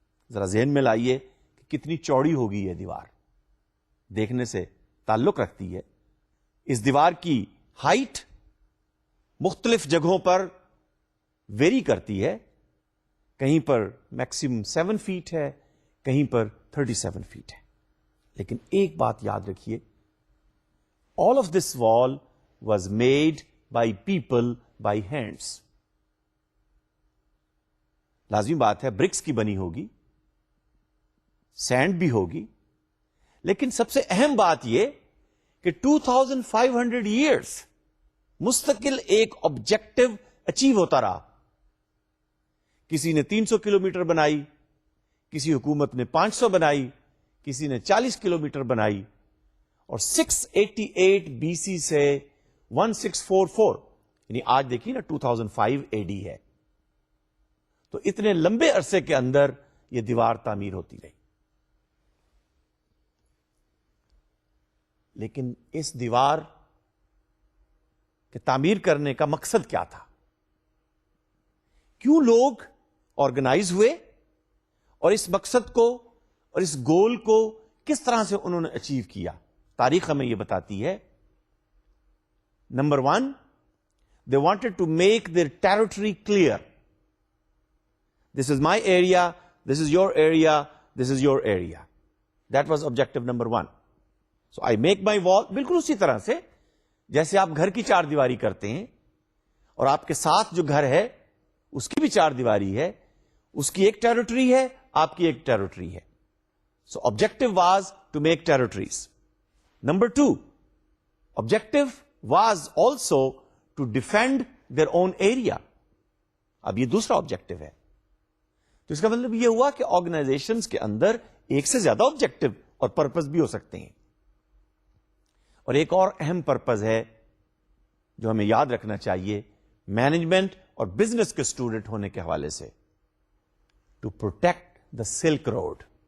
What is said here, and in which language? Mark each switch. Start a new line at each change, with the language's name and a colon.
Urdu: ذرا ذہن میں لائیے کہ کتنی چوڑی ہوگی یہ دیوار, دیکھنے سے تعلق رکھتی ہے. اس دیوار کی ہائٹ مختلف جگہوں پر ویری کرتی ہے. کہیں پر میکسیمم 7 فیٹ ہے, کہیں پر 37 فیٹ ہے. لیکن ایک بات یاد رکھیے,
English: all of this wall was made by people by hands.
Urdu: لازمی بات ہے برکس کی بنی ہوگی, سینڈ بھی ہوگی, لیکن سب سے اہم بات یہ کہ 2500 ایئرس مستقل ایک آبجیکٹو اچیو ہوتا رہا. کسی نے 300 کلومیٹر بنائی, کسی حکومت نے 500 بنائی, کسی نے 40 کلومیٹر بنائی, اور 688 بی سی سے 1644 یعنی آج دیکھیے نا 2005 اے ڈی ہے, تو اتنے لمبے عرصے کے اندر یہ دیوار تعمیر ہوتی رہی. لیکن اس دیوار کے تعمیر کرنے کا مقصد کیا تھا؟ کیوں لوگ آرگنائز ہوئے اور اس مقصد کو اور اس گول کو کس طرح سے انہوں نے اچیو کیا؟ تاریخ ہمیں یہ بتاتی ہے.
English: Number 1, they wanted to make their territory clear. This is my area, this is your area, this is your area. That was objective number 1. So I make my wall,
Urdu: بالکل اسی طرح سے جیسے آپ گھر کی چار دیواری کرتے ہیں اور آپ کے ساتھ جو گھر ہے اس کی بھی چار دیواری ہے, اس کی ایک ٹیریٹری ہے, آپ کی ایک ٹیریٹری ہے.
English: So objective was to make territories. Number 2, objective was also to defend their own area.
Urdu: اب یہ دوسرا آبجیکٹو ہے. تو اس کا مطلب یہ ہوا کہ آرگنائزیشنز کے اندر ایک سے زیادہ آبجیکٹو اور پرپز بھی ہو سکتے ہیں. اور ایک اور اہم پرپز ہے جو ہمیں یاد رکھنا چاہیے مینجمنٹ اور بزنس کے اسٹوڈنٹ ہونے کے حوالے سے,
English: To protect the silk road.